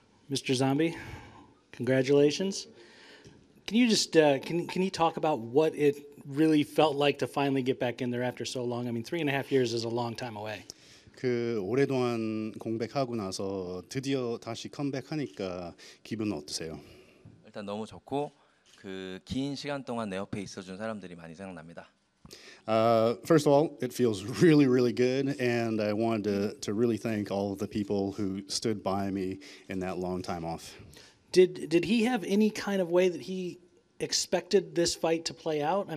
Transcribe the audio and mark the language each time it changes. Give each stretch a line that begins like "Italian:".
English: Mr. Zombie, congratulations. Can you just can you talk about what it really felt like to finally get back in there after so long? I mean, 3.5 years is a long time away.
Korean: 그 오랫동안 공백하고 나서 드디어 다시 컴백하니까 기분은 어떠세요? 일단 너무 좋고 그 긴 시간 동안 내 옆에 있어준 사람들이 많이 생각납니다.
English: First of all, it feels really, really good, and I wanted to really thank all of the people who stood by me in that long time off. Did he have any kind of way that he expected this fight to play out?